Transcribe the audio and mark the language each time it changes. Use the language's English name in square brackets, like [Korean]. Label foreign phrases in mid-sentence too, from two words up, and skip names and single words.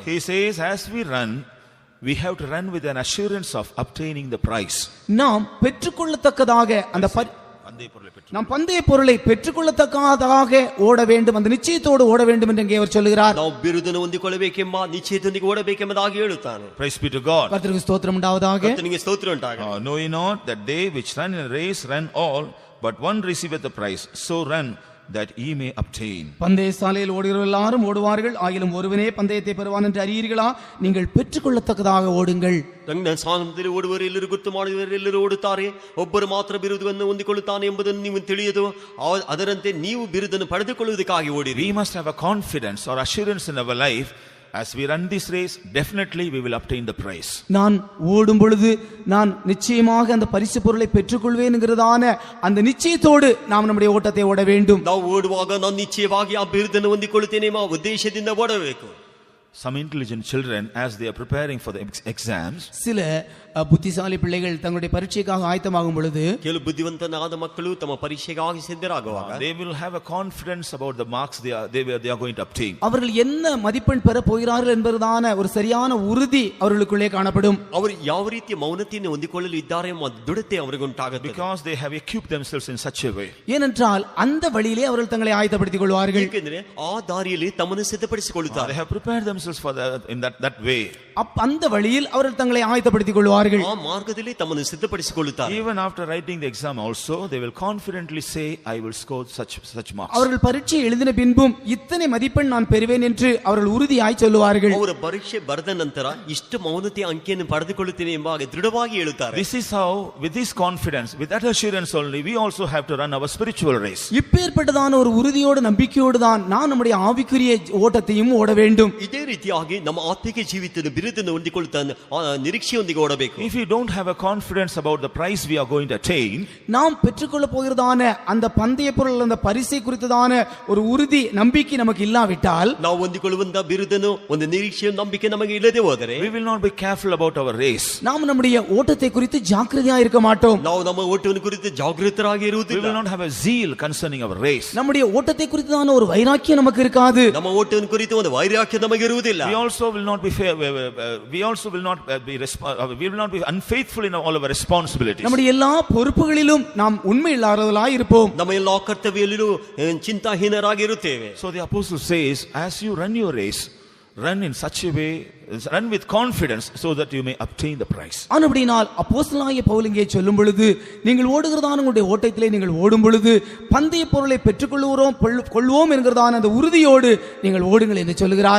[English] He says as we run, we have to run with an assurance of obtaining the prize. [Tamil] நாம் பெற்றுக்கொள்ளத்தக்கதாக அந்த நாம் பந்தய பொருளை பெற்றுக்கொள்ளத்தக்கதாக ஓட வேண்டும், அந்த நிச்சயத்தோடு ஓட வேண்டும் என்று இங்கே அவர் சொல்கிறார். [Kannada] ನಾವು ಬಿರುದನ್ನು ಹೊಂದಿಕೊಳ್ಳಬೇಕೆಂಬ ನಿಶ್ಚಯದೊಂದಿಗೆ ಓಡಬೇಕೆಂಬುದಾಗಿ ಹೇಳುತ್ತಾನೆ. [English] Praise be to God. [Tamil] கர்த்தருக்கு ஸ்தோத்திரம் உண்டாவதாக. [Kannada] ಕರ್ತನಿಗೆ ಸ್ತೋತ್ರ ಉಂಟಾಗಲಿ. [English] Know ye not that they which run in a race run all, but one receiveth the prize. So run that ye may obtain. [Tamil] பந்தய சாலையில் ஓடுகிறவர்கள் எல்லாரும் ஓடுவார்கள், ஆகிலும் ஒருவனே பந்தயத்தை பெறுவான் என்று அறியீர்களா? நீங்கள் பெற்றுக்கொள்ளத்தக்கதாக ஓடுங்கள். [Kannada] ಸಾಧನದಲ್ಲಿ ಓಡುವವರು ಎಲ್ಲರೂ ಗೊತ್ತು ಮಾಡುವವರು ಎಲ್ಲರೂ ಓಡುತ್ತಾರೆ, ಒಬ್ಬರು ಮಾತ್ರ ಬಿರುದನ್ನು ಹೊಂದಿಕೊಳ್ಳುತ್ತಾನೆ ಎಂಬುದನ್ನು ನೀವು ತಿಳಿಯದು, ಅದರಂತೆ ನೀವು ಬಿರುದನ್ನು ಪಡೆದುಕೊಳ್ಳುವುದಕ್ಕಾಗಿ ಓಡಿರಿ. [English] We must have a confidence or assurance in our life. As we run this race, definitely we will obtain the prize. [Tamil] நான் ஓடும் பொழுது நான் நிச்சயமாக அந்த பரிசு பொருளை பெற்றுக்கொள்வேன் என்கிறதான அந்த நிச்சயத்தோடு நாம் நம்முடைய ஓட்டத்தை ஓட வேண்டும். [Kannada] ನಾವು ಓಡುವಾಗ ನಾನು ನಿಶ್ಚಯವಾಗಿ ಆ ಬಿರುದನ್ನು ಹೊಂದಿಕೊಳ್ಳುತ್ತೇನೆ ಎಂಬ ಉದ್ದೇಶದಿಂದ ಓಡಬೇಕು. [English] Some intelligent children, as they are preparing for the exams, [Tamil] சில புத்திசாலி பிள்ளைகள் தங்களுடைய பரீட்சைக்காக ஆயத்தமாகும் பொழுது [Kannada] ಕೆಲವು ಬುದ್ಧಿವಂತನಾದ ಮಕ್ಕಳು ತಮ್ಮ ಪರೀಕ್ಷೆಗಾಗಿ ಸಿದ್ಧರಾಗುವಾಗ [English] they will have a confidence about the marks they are going to obtain. [Tamil] அவர்கள் என்ன மதிப்பெண் பெற போகிறார்கள் என்பதான ஒரு சரியான உறுதி அவர்களுக்குள்ளே காணப்படும். [Kannada] ಅವರು ಯಾವ ರೀತಿಯ ಮೌನತೆಯನ್ನು ಹೊಂದಿಕೊಳ್ಳಲು ಇದ್ದಾರೆ ಎಂಬ ದೃಢತೆ ಅವರಿಗೆ ಉಂಟಾಗುತ್ತದೆ. [English] Because they have equipped themselves in such a way. [Tamil] ஏனென்றால் அந்த வழியிலே அவர்கள் தங்களை ஆயத்தப்படுத்திக் கொள்வார்கள். [Kannada] ಏಕೆಂದರೆ ಆ ದಾರಿಯಲ್ಲಿ ತಮ್ಮನ್ನು ಸಿದ್ಧಪಡಿಸಿಕೊಳ್ಳುತ್ತಾರೆ. [English] They have prepared themselves for in that way. [Tamil] அந்த வழியில் அவர்கள் தங்களை ஆயத்தப்படுத்திக் கொள்வார்கள். [Kannada] ಆ ಮಾರ್ಗದಲ್ಲಿ ತಮ್ಮನ್ನು ಸಿದ್ಧಪಡಿಸಿಕೊಳ್ಳುತ್ತಾರೆ. [English] Even after writing the exam also, they will confidently say, I will score such marks. [Tamil] அவர்கள் பரீட்சை எழுதின பின்பும் இத்தனை மதிப்பெண் நான் பெறுவேன் என்று அவர்கள் உறுதியாய் சொல்லுவார்கள். [Kannada] ಅವರ ಪರೀಕ್ಷೆ ಬರೆದ ನಂತರ ಇಷ್ಟು ಮೌನತೆ ಅಂಕಿಯನ್ನು ಪಡೆದುಕೊಳ್ಳುತ್ತೇನೆ ಎಂಬ ದೃಢವಾಗಿ ಹೇಳುತ್ತಾರೆ. [English] This is how, with this confidence, with that assurance only, we also have to run our spiritual race. [Tamil] இப்பேற்பட்டதான ஒரு உறுதியோடு நம்பிக்கையோடு தான் நாம் நம்முடைய ஆவிக்குரிய ஓட்டத்தையும் ஓட வேண்டும். [Kannada] ಇದೇ ರೀತಿಯಾಗಿ ನಮ್ಮ ಆತ್ಮಿಕ ಜೀವಿತದ ಬಿರುದನ್ನು ಹೊಂದಿಕೊಳ್ಳುತ್ತಾ ನಿರೀಕ್ಷೆಯೊಂದಿಗೆ ಓಡಬೇಕು. [English] If we don't have a confidence about the prize we are going to attain, [Tamil] நாம் பெற்றுக்கொள்ள போகிறதான அந்த பந்தய பொருள் அந்த பரிசை குறித்ததான ஒரு உறுதி நம்பிக்கை நமக்கு இல்லாவிட்டால், [Kannada] ನಾವು ಹೊಂದಿಕೊಳ್ಳುವಂತ ಬಿರುದನ್ನು ಒಂದು ನಿರೀಕ್ಷೆ ನಂಬಿಕೆ ನಮಗೆ ಇಲ್ಲದೆ ಹೋದರೆ [English] we will not be careful about our race. [Tamil] நாம் நம்முடைய ஓட்டத்தை குறித்து ஜாக்கிரதையாக இருக்க மாட்டோம். [Kannada] ನಾವು ನಮ್ಮ ಓಟವನ್ನು ಕುರಿತು ಜಾಗೃತರಾಗಿ [English] We [Kannada] ಇರುವುದಿಲ್ಲ. [English] will not have a zeal concerning our race. [Tamil] நம்முடைய ஓட்டத்தை குறித்ததான ஒரு வைராக்கியம் நமக்கு இருக்காது. [Kannada] ನಮ್ಮ ಓಟವನ್ನು ಕುರಿತು ಒಂದು ವೈರಾಗ್ಯ ನಮಗೆ ಇರುವುದಿಲ್ಲ. [English] We also will not be fair, we also will not be unfaithful in all our responsibilities. [Tamil] நம்முடைய எல்லா பொறுப்புகளிலும் நாம் உண்மை இல்லாதவர்களாய் இருப்போம். [Kannada] ನಮ್ಮ ಎಲ್ಲ ಕರ್ತವ್ಯದಲ್ಲೂ ಚಿಂತಾಹೀನರಾಗಿ ಇರುತ್ತೇವೆ. [English] So the apostle says, as you run your race, run in such a way, run with confidence so that you may obtain the prize. [Tamil] ஆனபடியால் அப்போஸ்தலனாகிய பவுல் இங்கே சொல்லும் பொழுது, நீங்கள் ஓடுகிறதான உங்களுடைய ஓட்டத்திலே நீங்கள் ஓடும் பொழுது பந்தய பொருளை பெற்றுக்கொள்வோம் என்கிறதான அந்த உறுதியோடு நீங்கள் ஓடுங்கள் என்று சொல்கிறார்.